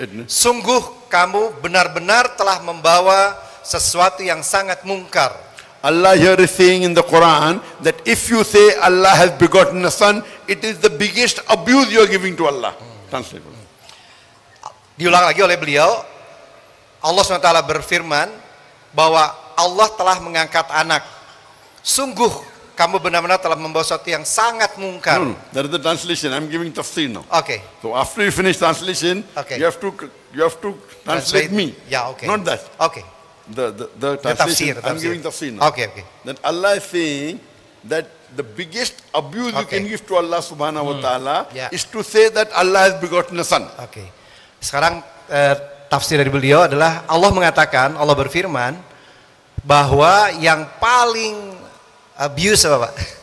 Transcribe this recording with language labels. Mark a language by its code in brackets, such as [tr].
[id] Sungguh kamu benar-benar telah membawa sesuatu yang sangat mungkar. [en] Allah here is saying in the Quran that if you say Allah has begotten a son, it is the biggest abuse you are giving to Allah. Translate. [id] Diulang lagi oleh beliau, Allah SWT berfirman bahwa Allah telah mengangkat anak. Sungguh kamu benar-benar telah membawa sesuatu yang sangat mungkar. [en] No, that is the translation. I'm giving tafsir now. Okay. So after you finish translation, okay, you have to translate me. Yeah, okay. Not that. Okay. The translation. I'm giving tafsir now. Okay. That Allah is saying that the biggest abuse you can give to Allah subhanahu wa ta'ala is to say that Allah has begotten a son. Okay. [id] Sekarang tafsir dari beliau adalah Allah mengatakan, Allah berfirman bahwa yang paling abuse apa Pak?